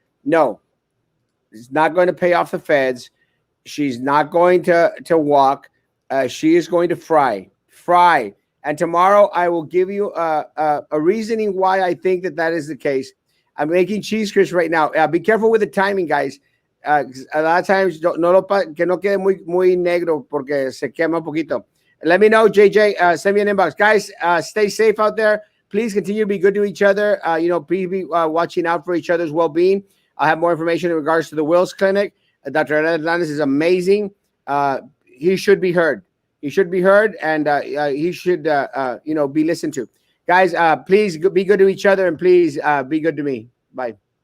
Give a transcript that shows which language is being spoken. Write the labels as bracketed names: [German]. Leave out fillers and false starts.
[English] No, it's not going to pay off the feds. She's not going to walk. She is going to fry. And tomorrow I will give you a reasoning why I think that is the case. I'm making cheese crisps right now. Be careful with the timing, guys. A lot of times, [Spanish] que no quede muy negro porque se quema un poquito. [English] Let me know, JJ. Send me an inbox. Guys, stay safe out there. Please continue to be good to each other. Please be watching out for each other's well-being. I'll have more information in regards to the Wills Clinic. Dr. Hernandez is amazing. He should be heard. He should be heard, and he should, be listened to. Guys, please be good to each other, and please be good to me. Bye.